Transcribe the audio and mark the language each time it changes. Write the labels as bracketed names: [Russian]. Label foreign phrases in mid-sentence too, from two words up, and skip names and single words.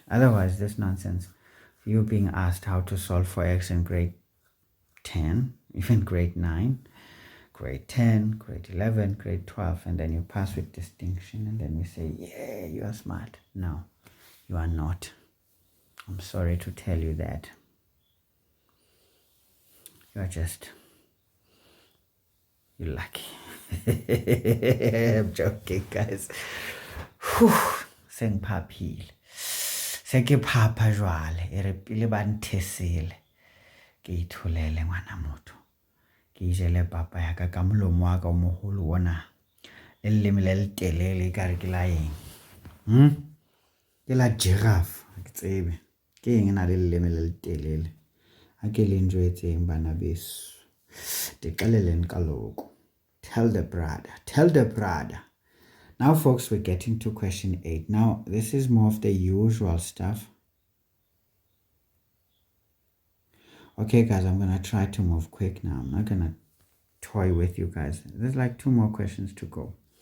[English] Otherwise, this nonsense, you being asked how to solve for x in grade 10, even grade 9, grade 10, grade 11, grade 12, and then you pass with distinction, and then we say, yeah, you are smart. No, you are not. I'm sorry to tell you that. You are just, you're lucky. I'm joking, guys. [Zulu] Sengiphaphile. [Southern Sotho] Se ke phapha jwale, e re pele ba nthesele. Ke itholele ngwana motho. Ke ijele papa ya ka molomo wa ka o moholo wona. Le leleme le letelele ka re ke la eng. Ke la giraffe, ke tsebe. Ke eng na le leleme le letelele. Ha ke le njwetseng bana beso. Diqeleleni kaloku. [English] Tell the brother. Now, folks, we're getting to question 8. Now, this is more of the usual stuff. Okay, guys, I'm going to try to move quick now. I'm not going to toy with you guys. There's like 2 more questions to go.